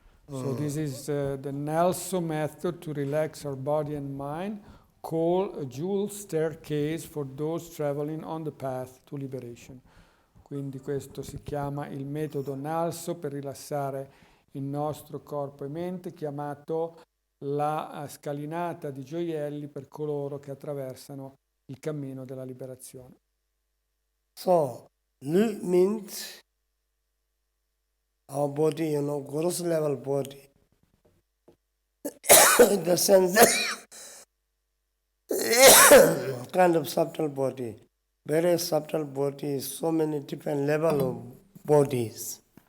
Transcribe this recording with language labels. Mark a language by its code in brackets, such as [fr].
[en] So this is the NgalSo method to relax our body and mind, called a jewel staircase for those traveling on the path to liberation. [it] Quindi questo si chiama il metodo NgalSo per rilassare il nostro corpo e mente, chiamato la scalinata di gioielli per coloro che attraversano il cammino della liberazione. [en] So, Lu means our body, gross level body. In the sense that kind of subtle body, very subtle body, so many different level of bodies.